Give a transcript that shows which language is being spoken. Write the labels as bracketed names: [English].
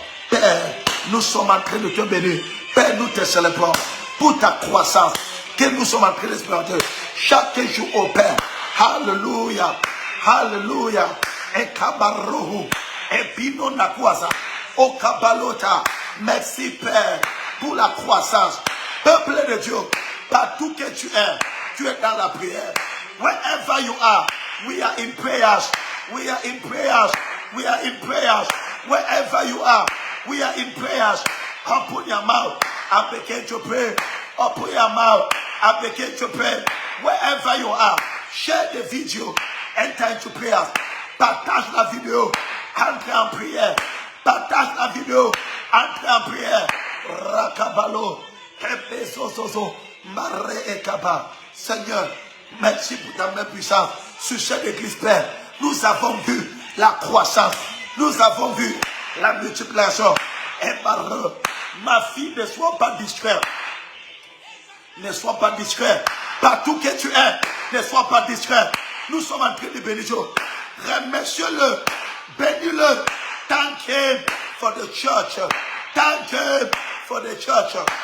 [French] Père, nous sommes en train de te bénir. Père, nous te célébrons pour ta croissance que nous sommes en train d'expérimenter chaque jour au Père. Alléluia, alléluia. Et kabarohu, et bino nakwasa, o kabalota. Merci Père pour la croissance. Peuple de Dieu, partout que tu es dans la prière. [English] Wherever you are, we are in prayers. We are in prayers. We are in prayers. Wherever you are, we are in prayers. Open your mouth and begin to pray. Open your mouth and begin to pray. Wherever you are, share the video. Enter into prayers. [French] Partage la vidéo. Entrez en prière. Partage la vidéo. Entrez en prière. Rakabalo. Epesososo. Mare ekaba. Seigneur, merci pour ta main puissante sur cette église, Père. Nous avons vu la croissance. Nous avons vu la multiplication. Et ma fille, ne sois pas distrait. Ne sois pas distrait. Partout que tu es, ne sois pas distrait. Nous sommes en train de bénir Dieu. Remerciez-le. Bénis-le. [English] Thank him for the church. Thank him for the church.